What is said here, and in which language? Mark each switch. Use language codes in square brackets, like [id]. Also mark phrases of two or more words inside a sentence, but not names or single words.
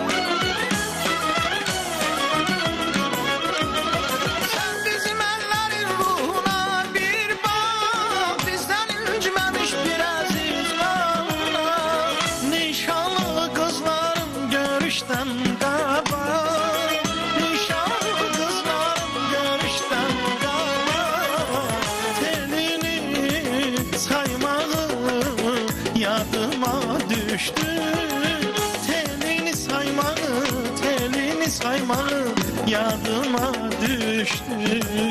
[tr] Sen bizim ellerin ruhuna bir bak, bizden incimemiş bir aziz qanlar. Nişanlı kızların [az] görüşten qabaq, [tr] nişanlı kızların [az] görüşten qabaq, [tr] telini saymağı [az] yadıma düştü. [tr] Telini saymağı [az] yadıma düştü.